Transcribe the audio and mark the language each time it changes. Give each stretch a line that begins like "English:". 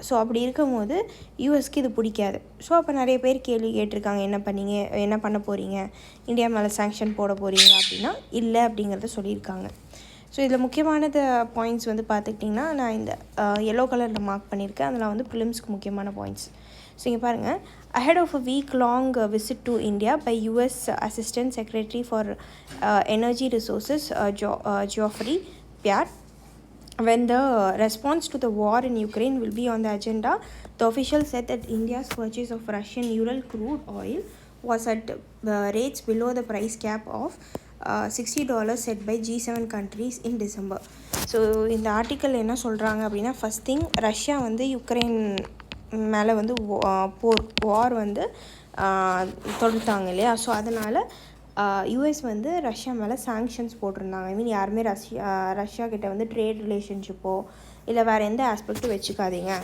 Tamil: So அப்படி இருக்கும்போது யூஎஸ்க்கு இது பிடிக்காது. ஸோ அப்போ நிறைய பேர் கேள்வி கேட்டிருக்காங்க, என்ன பண்ண போகிறீங்க, இந்தியா மேலே சாங்ஷன் போட போகிறீங்க அப்படின்னா இல்லை அப்படிங்கிறத சொல்லியிருக்காங்க. ஸோ இதில் முக்கியமானது பாயிண்ட்ஸ் வந்து பார்த்துக்கிட்டிங்கன்னா, நான் இந்த எல்லோ கலரில் மார்க் பண்ணியிருக்கேன். அதில் வந்து ப்ரிலிம்ஸ்க்கு முக்கியமான பாயிண்ட்ஸ். ஸோ இங்கே பாருங்கள்,
English: ahead of a week-long visit to India by US Assistant Secretary for Energy Resources Geoffrey Pyatt, when the response to the war in Ukraine will be on the agenda, the official said that India's purchase of Russian Ural crude oil was at rates below the price cap of $60 set by G7 countries in December.
Tamil: So இந்த article என்ன சொல்கிறாங்க அப்படின்னா, first thing, Russia வந்து Ukraine மேலே வந்து வார் வந்து தொடுத்தாங்க இல்லையா? So அதனால் யூஎஸ் வந்து ரஷ்யா மேலே சாங்ஷன்ஸ் போட்டிருந்தாங்க. ஐ மீன், யாருமே ரஷ்யா கிட்ட வந்து ட்ரேட் ரிலேஷன்ஷிப்போ இல்லை வேறு எந்த ஆஸ்பெக்ட்டும் வச்சுக்காதீங்க.